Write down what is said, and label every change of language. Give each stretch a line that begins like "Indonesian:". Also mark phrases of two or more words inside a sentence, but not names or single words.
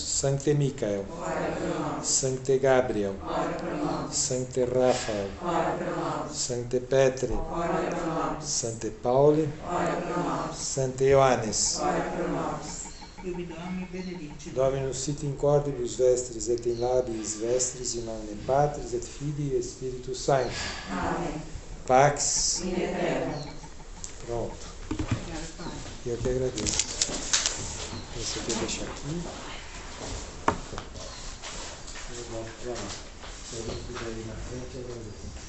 Latin: Sancte Michael, Sancte Gabriel, Sancte Raphael, Sancte Petre, Sancte Pauli, Sancte Ioannes. Dominus sit in cordibus vestris et in labiis vestris in nomine Patris et Filii et Spiritus Sancti. Amém. Pax. In eterno.
Portuguese: Pronto. Eu que agradeço. Esse aqui eu deixo aqui. Vamos lá. Se a gente quiser ir na frente, eu agradeço.